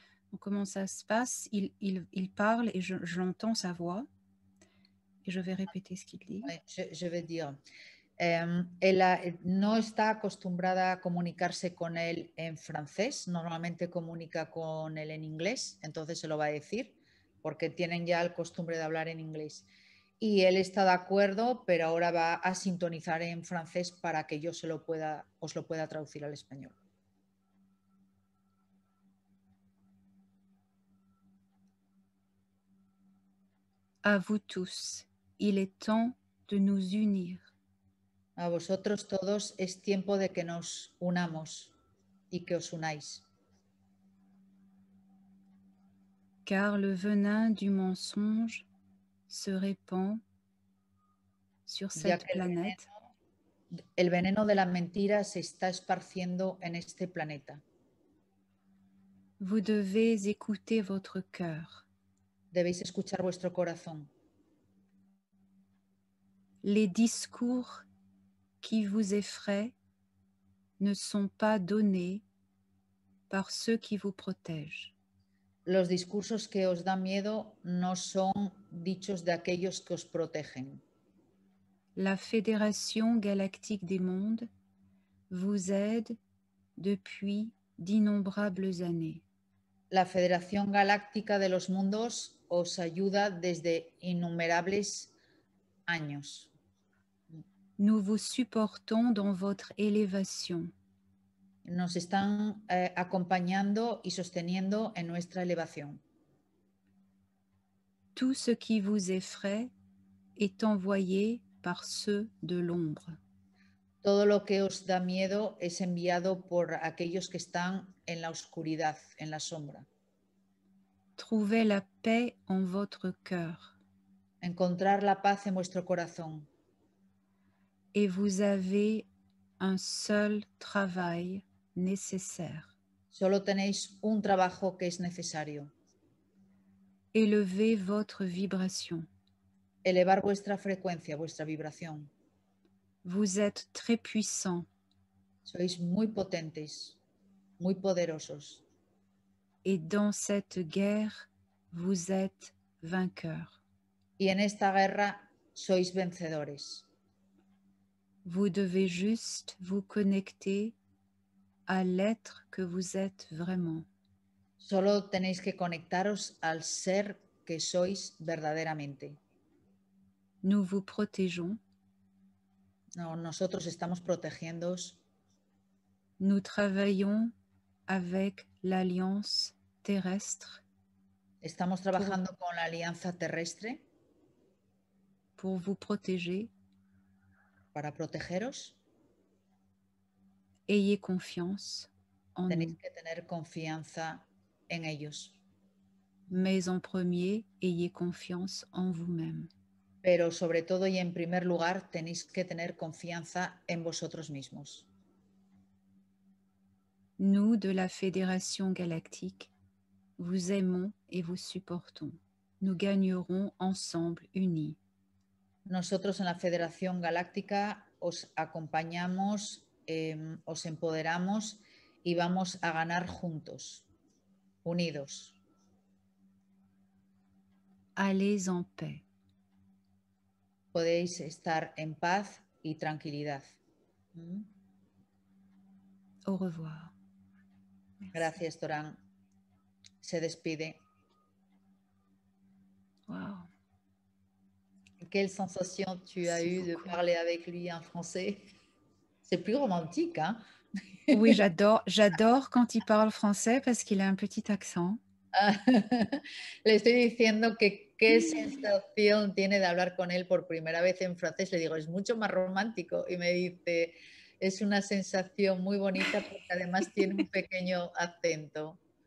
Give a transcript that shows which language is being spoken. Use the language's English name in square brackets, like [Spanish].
[French] Donc, comment ça se passe? Il parle et j'entends sa voix et je vais répéter ce qu'il dit. Je vais dire. [Spanish] Ella no está acostumbrada a comunicarse con él en francés, normalmente comunica con él en inglés, entonces se lo va a decir, porque tienen ya el costumbre de hablar en inglés. Y él está de acuerdo, pero ahora va a sintonizar en francés para que yo os lo pueda traducir al español. [French] À vous tous, il est temps de nous unir. [Spanish] A vosotros todos es tiempo de que nos unamos y que os unáis. [French] Car le venin du mensonge se répand sur cette planète. [Spanish] El veneno de la mentira se está esparciendo en este planeta. [French] Vous devez écouter votre cœur. [Spanish] Debéis escuchar vuestro corazón. [French] Les discours qui vous effraient ne sont pas donnés par ceux qui vous protègent. [Spanish] Los discursos que os dan miedo no son dichos de aquellos que os protegen. [French] La Fédération galactique des mondes vous aide depuis d'innombrables années. [Spanish] La Federación Galáctica de los Mundos os ayuda desde innumerables años. [French] Nous vous supportons dans votre élévation. [Spanish] Nos están acompañando y sosteniendo en nuestra elevación. [French] Tout ce qui vous effraie est envoyé par ceux de l'ombre. [Spanish] Todo lo que os da miedo es enviado por aquellos que están en la oscuridad, en la sombra. [French] Trouvez la paix en votre cœur [Spanish] Encontrar la paz en vuestro corazón. [French] et vous avez un seul travail nécessaire. [Spanish] Solo tenéis un trabajo que es necesario. [French] Élevez votre vibration. [Spanish] Elevar vuestra frecuencia, vuestra vibración. [French] Vous êtes très puissant [Spanish] Sois muy potentes, muy poderosos. [French] et dans cette guerre, vous êtes vainqueur. [Spanish] Y en esta guerra sois vencedores. [French] Vous devez juste vous connecter à l'être que vous êtes vraiment. [Spanish] Solo tenéis que conectaros al ser que sois verdaderamente. [French] Nous vous protégeons. [Spanish] No, nosotros estamos protegiéndoos. [French] Nous travaillons avec l'Alliance terrestre [Spanish] Estamos trabajando con la alianza terrestre [French] pour vous protéger. [Spanish] para protegeros. [French] Ayez confiance en [Spanish] Tenéis [French] nous. [Spanish] que tener confianza en ellos. [French] Mais en premier, ayez confiance en vous-même. [Spanish] Pero sobre todo y en primer lugar tenéis que tener confianza en vosotros mismos. [French] Nous, de la Fédération galactique, vous aimons et vous supportons. Nous gagnerons ensemble, unis. [Spanish] Nosotros en la Federación Galáctica os acompañamos, os empoderamos y vamos a ganar juntos, unidos. [French] Allez en paix. [Spanish] Podéis estar en paz y tranquilidad. [French] Au revoir. Merci. [Spanish] Gracias, Torán. Se despide. Wow. [French] Quelle sensation tu as Merci eue de beaucoup. parler avec lui en français? C'est plus romantique, hein? Oui, j'adore quand il parle français parce qu'il a un petit accent. [Spanish] Le estoy diciendo que qué sensación tiene de hablar con él por primera vez en francés. Le digo, es mucho más romántico. Y me dice, es una sensación muy bonita porque además tiene un pequeño acento.